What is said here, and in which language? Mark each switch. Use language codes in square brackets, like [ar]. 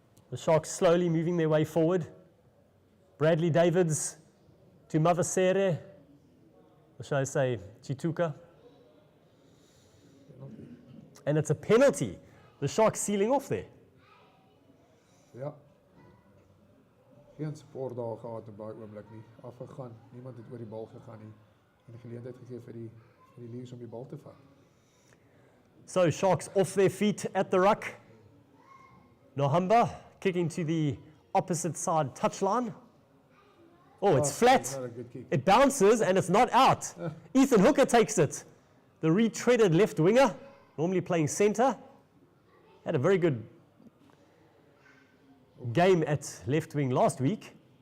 [en] The Sharks slowly moving their way forward. Bradley Davids to Mavasere. Or shall I say, Chituka? And it's a penalty. The Sharks sealing off there. [af] Ja. Geen spoor daar gehad in baie oomblik nie. Afgegaan. Niemand het oor die bal gegaan nie. En 'n geleentheid gegee vir die Leeu's om die bal te vat. [en] So Sharks off their feet at the ruck. Nohamba kicking to the opposite side touchline. Oh, it's flat. It bounces and it's not out. Ethan Hooker takes it. The retreaded left winger, normally playing centre, had a very good game at left wing last week.